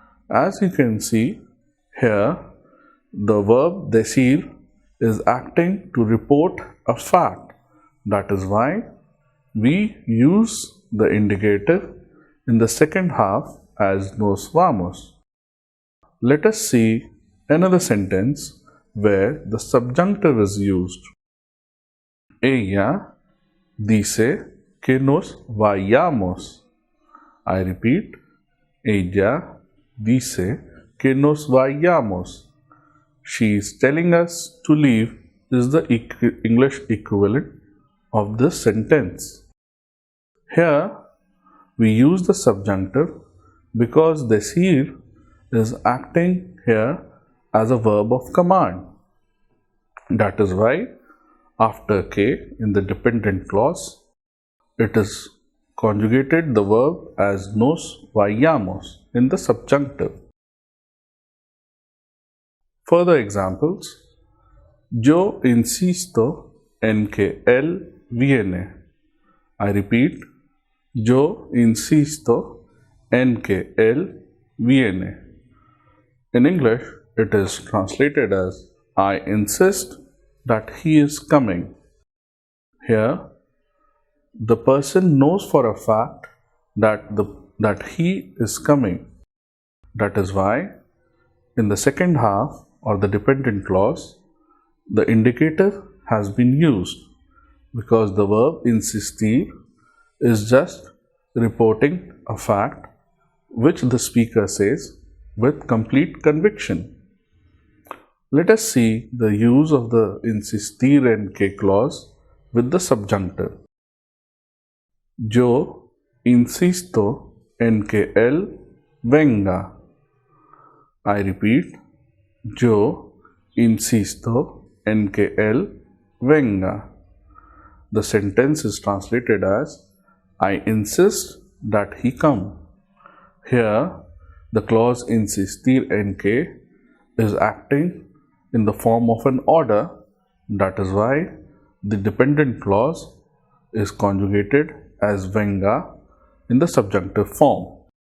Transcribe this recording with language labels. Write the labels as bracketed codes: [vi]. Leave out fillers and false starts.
[en] As you can see, here the verb decir is acting to report a fact. That is why we use the indicative in the second half as [es] nos vamos. [en] Let us see another sentence where the subjunctive is used. [es] Ella dice que nos vayamos. [en] I repeat, [es] ella dice que nos vayamos. [en] She is telling us to leave is the English equivalent of this sentence. Here we use the subjunctive because decir is acting here as a verb of command. That is why after que in the dependent clause, it is conjugated the verb as [es] nos vayamos [en] in the subjunctive. Further examples, [es] yo insisto en que él viene. [en] I repeat, [es] yo insisto en que él viene. [en] In English, it is translated as, I insist that he is coming. Here, the person knows for a fact that he is coming. That is why, in the second half or the dependent clause, the indicative has been used because the verb insistir is just reporting a fact which the speaker says with complete conviction. Let us see the use of the [es] insistir en que [en] clause with the subjunctive. [es] Yo insisto en que él venga. [en] I repeat, [es] yo insisto en que él venga. [en] The sentence is translated as, I insist that he come. Here, the clause [es] insistir en que [en] is acting in the form of an order. That is why the dependent clause is conjugated as venga in the subjunctive form.